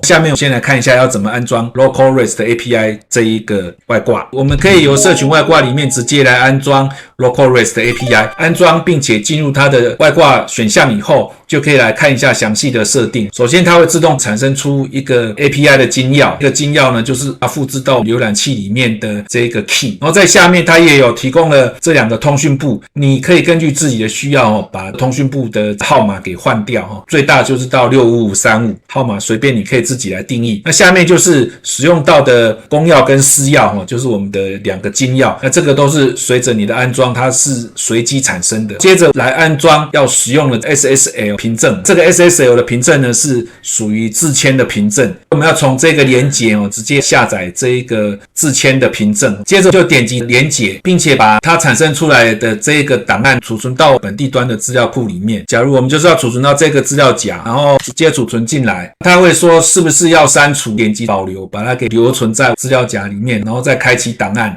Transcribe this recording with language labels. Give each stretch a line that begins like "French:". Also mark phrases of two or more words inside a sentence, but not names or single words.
Chinese: 下面我们先來看一下要怎麼安裝 Local REST API 這一個外掛。我們可以由社群外掛裡面直接來安裝 Local REST API，安裝並且進入它的外掛選項以後，就可以來看一下詳細的設定。首先它會自動產生出一個 API 的金鑰，這個金鑰呢就是它複製到瀏覽器裡面的這個 key， 然後在下面它也有提供了這兩個通訊部，你可以根據自己的需要把通訊部的號碼給換掉，最大就是到65535號碼，隨便你可以自己來定義。那下面就是使用到的公鑰跟私鑰，就是我們的兩個金鑰，那這個都是隨着你的安裝裝它是隨機產生的。接着來安裝要使用的 SSL 憑證，這個 SSL 的憑證呢是屬於自簽的憑證，我們要從這個連結直接下載這一個自簽的憑證，接着就點擊連結，並且把它產生出來的這個檔案儲存到本地端的資料庫裡面。假如我們就是要儲存到這個資料夾，然後直接儲存進來，它會說是不是要刪除，點擊保留，把它給留存在資料夾裡面，然後再開啟檔案。